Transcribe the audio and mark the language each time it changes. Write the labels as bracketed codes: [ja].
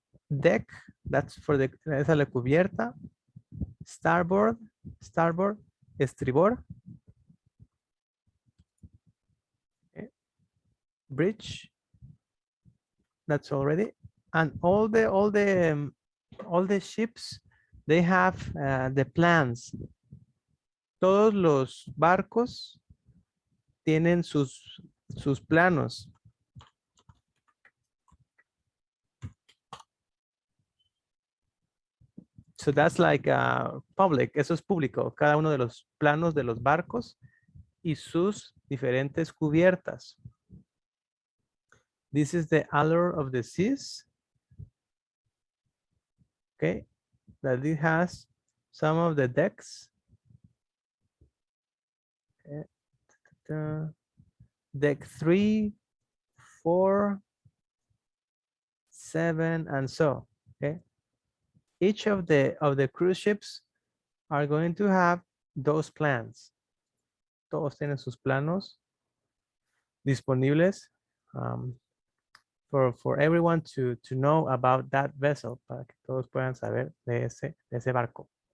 [en] Deck, that's for the [es] esa es la cubierta. [en] Starboard, estribor. Okay. Bridge, that's already. And all the ships, they have the plans. [es] Todos los barcos tienen sus planos. [en] So that's like public, [es] eso es público, cada uno de los planos de los barcos y sus diferentes cubiertas. [en] This is the allure of the seas. Okay, that it has some of the decks. Okay. Deck 3, 4, 7, and so. Okay. Each of the cruise ships are going to have those plans. [es] Todos tienen sus planos disponibles [en] for everyone to know about that vessel, [es] para que todos puedan saber de ese barco.